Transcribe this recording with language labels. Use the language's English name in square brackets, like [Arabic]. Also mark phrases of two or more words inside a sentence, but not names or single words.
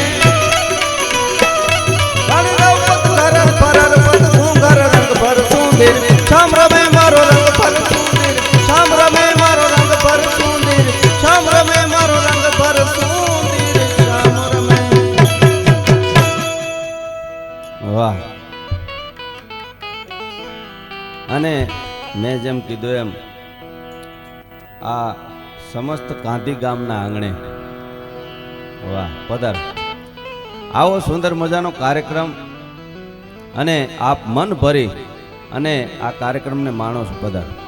[Gujarati] શ્યામ રમે મારો રંગ પર સુંદર શ્યામ રમે મારો રંગ પર સુંદર શ્યામ રમે મારો રંગ પર સુંદર શ્યામ રમે वाह અને મેં જેમ કીધું એમ આ સમસ્ત ગાંધી ગામના આંગણે વાહ પધાર આવો સુંદર મજાનો કાર્યક્રમ અને આપ મન ભરી અને આ કાર્યક્રમને માણો છો પધાર